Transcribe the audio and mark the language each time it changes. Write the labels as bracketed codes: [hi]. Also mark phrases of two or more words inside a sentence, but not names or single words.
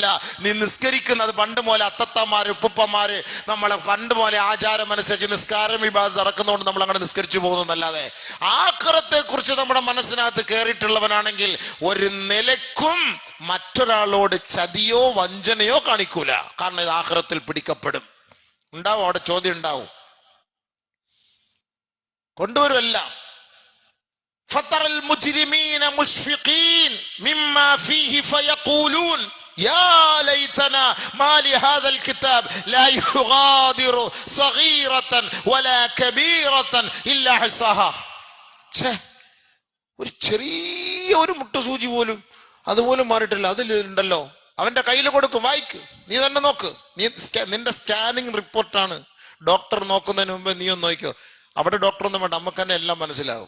[ml] നീ നിസ്കരിക്കുന്നത് പണ്ട് പോലെ അത്തത്തമാര് ഉപ്പുപ്പമാര് നമ്മളെ പണ്ട് പോലെ ആചാരം അനുസരിച്ച് നിസ്കാരം ഇബാദത്ത് നടക്കുന്നതുകൊണ്ട് നമ്മൾ അങ്ങനെ നിസ്കരിച്ചു പോകുന്നതല്ലാതെ ആഖിറത്തെ കുറിച്ച് നമ്മുടെ മനസ്സിനകത്ത് കയറിയിട്ടുള്ളവനാണെങ്കിൽ ഒരു നിലക്കും മറ്റൊരാളോട് ചതിയോ വഞ്ചനയോ കാണിക്കൂല. കാരണം ഇത് ആഖിറത്തിൽ പിടിക്കപ്പെടും. ഉണ്ടാവും, അവിടെ ചോദ്യം ഉണ്ടാവും, കൊണ്ടുവരുമല്ല. [ar] فترى المجرمين مشفقين مما فيه فيقولون يا ليتنا ما لهذا الكتاب لا يغادر صغيرة ولا كبيرة إلا حصاها. [ml] ഒരു ചെറിയ ഒരു മുട്ടുസൂചി പോലും അതുപോലും മാറിയിട്ടില്ല. അതിലുണ്ടല്ലോ, അവന്റെ കയ്യിൽ കൊടുക്കും, വായിക്ക്, നീ തന്നെ നോക്ക്. നിന്റെ സ്കാനിങ് റിപ്പോർട്ടാണ്. ഡോക്ടർ നോക്കുന്നതിന് മുമ്പ് നീ ഒന്ന് നോക്കിക്കോ. അവിടെ ഡോക്ടർ ഒന്നും വേണ്ട, നമുക്ക് തന്നെ എല്ലാം മനസ്സിലാവും.